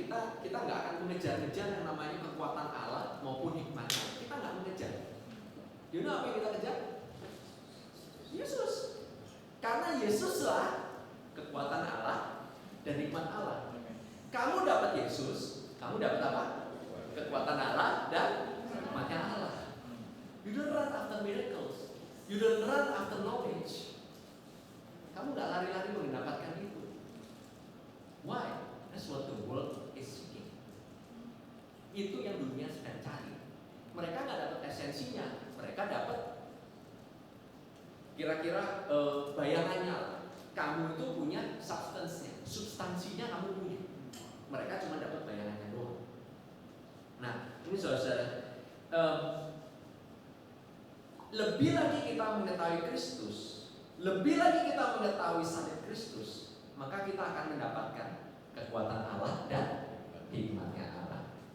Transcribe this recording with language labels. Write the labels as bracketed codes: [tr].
[id] Kita nggak akan mengejar-ngejar yang namanya kekuatan Allah maupun hikmatnya. Kita nggak mengejar. [en] You know [id] apa yang kita kejar? Yesus. Karena Yesuslah kekuatan Allah dan nikmat Allah. Kamu dapat Yesus, kamu dapat apa? Kekuatan Allah dan nikmatnya Allah. [en] You don't run after miracles, you don't run after knowledge. [id] Kamu nggak lari-lari mendapatkan itu. [en] Why? That's what the world is seeking. [id] Itu yang dunia sedang cari. Mereka nggak dapat esensinya, mereka dapat kira-kira bayangannya. Kamu itu punya substansinya kamu punya. Mereka cuma dapat bayangannya doang. Nah, ini saudara, lebih lagi kita mengetahui Kristus, lebih lagi kita mengetahui salib Kristus, maka kita akan mendapatkan kekuatan Allah dan hikmatnya Allah.